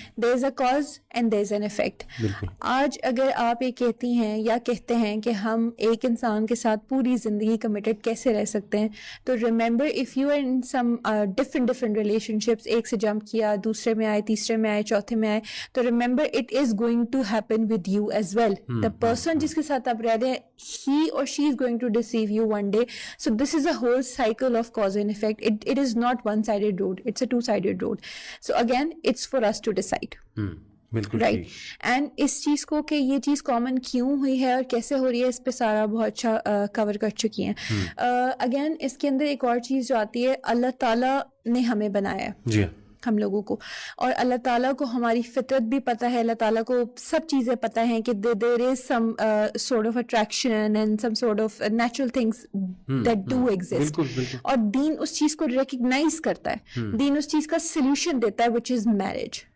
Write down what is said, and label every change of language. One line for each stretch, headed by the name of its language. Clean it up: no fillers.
English: There is a cause and there is an effect.
Urdu: آج اگر آپ یہ کہتی ہیں یا کہتے ہیں کہ ہم ایک انسان کے ساتھ پوری زندگی کمیٹڈ کیسے رہ سکتے ہیں, تو
English: remember if you are in some different relationships,
Urdu: ایک سے جمپ کیا, دوسرے میں آئے, تیسرے میں آئے, چوتھے میں آئے, تو
English: Remember it is going to happen with you as well. The person
Urdu: جس کے ساتھ آپ رہ رہے ہیں
English: he or she is going to deceive you one day. So this is a whole cycle of cause and effect. It is not one-sided road, it's a two-sided road. So again it's for us to decide. Right.
Urdu: And اس چیز کو کہ یہ چیز common کیوں ہوئی ہے اور کیسے ہو رہی ہے اس پہ سارا بہت اچھا کور کر چکی ہیں. اگین اس کے اندر ایک اور چیز جو آتی ہے, اللہ تعالیٰ نے ہمیں بنایا ہے ہم لوگوں کو, اور اللہ تعالیٰ کو ہماری فطرت بھی پتہ ہے, اللہ تعالیٰ کو سب چیزیں پتہ ہیں کہ
English: there is some sort of attraction and some sort of natural things that do exist,
Urdu: اور دین اس چیز کو ریکگنائز کرتا ہے, دین اس چیز کا سلوشن دیتا ہے
English: Which is marriage.